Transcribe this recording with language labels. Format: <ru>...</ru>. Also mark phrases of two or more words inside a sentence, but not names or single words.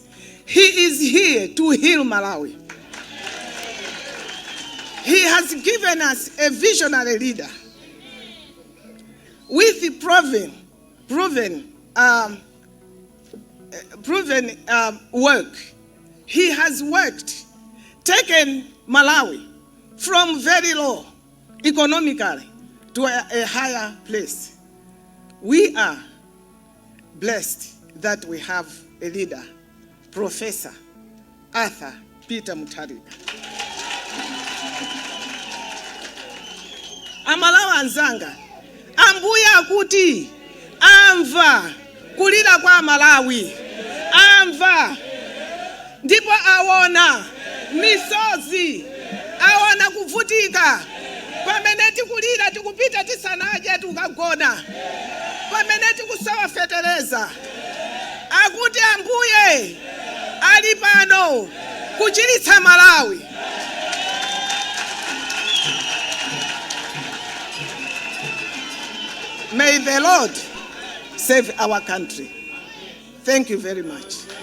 <en>He is here to heal Malawi. He has given us a visionary leader with proven work. He has worked, taken Malawi from very low economically to a higher place. We are blessed that we have a leader, Professor Arthur Peter Mutharika.</en> <ny>Amalawa anzanga, ambuya akuti, amva kulira kwa Malawi, amva ndipo awona misozi, awona kuvutika, pamene tikulira tikupita tisanaje tukagona, pamene tikusawa fetereza, akuti ambuye ali pano kuchiritsa Malawi.</ny> <en>May the Lord save our country. Thank you very much.</en>